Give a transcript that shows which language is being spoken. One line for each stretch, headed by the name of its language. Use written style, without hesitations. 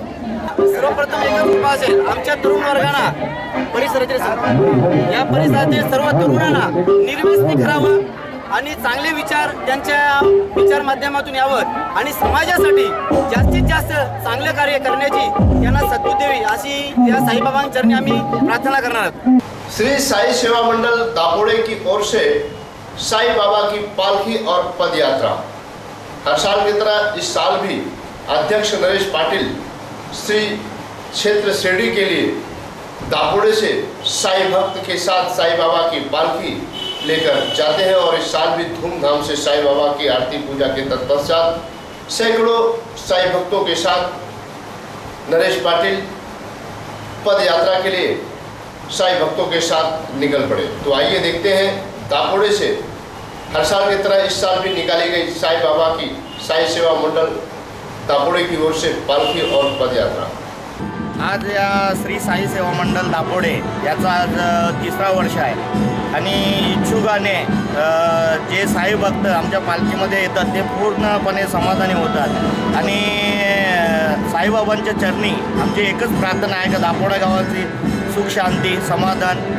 Marathi: सर्वप्रथम एकच कृपा असेल आमच्या तरुण वर्गांना परिसरातील या परिसरातील सर्व तरुणांना निर्व्यसनी करावं आणि चांगले विचार त्यांच्या विचार माध्यमातून यावं आणि समाजासाठी जास्तीत जास्त चांगले कार्य करण्याची त्यांना सद्बुद्धी द्यावी अशी या साईबाबांच्या चरणी आम्ही प्रार्थना करणार आहोत।
Hindi: श्री साई सेवा मंडल दापोड़े की ओर से साई बाबा की पालकी और पद यात्रा। हर साल की तरह इस साल भी अध्यक्ष नरेश पाटिल श्री क्षेत्र शिरडी के लिए दापोड़े से साई भक्त के साथ साई बाबा की पालकी लेकर जाते हैं और इस साल भी धूमधाम से साई बाबा की आरती पूजा के तत्पश्चात सैकड़ों साई भक्तों के साथ नरेश पाटिल पद यात्रा के लिए साई भक्तों के साथ निकल पड़े। तो आइए देखते हैं दापोड़े से हर साल की तरह इस साल भी निकाली गई साई बाबा की साई सेवा मंडल दापोड़े की ओर से पालकी और पद यात्रा।
Marathi: आज या श्री साई सेवा मंडल दापोड़े याचा आज तिसरा वर्ष आहे आणि इच्छुकाने जे साई भक्त आमच्या पालखीमध्ये येतात ते पूर्णपणे समाधानी होतात आणि साईबाबांच्या चरणी आमची एकच प्रार्थना आहे की दापोडे गावाची सुख शांती समाधान।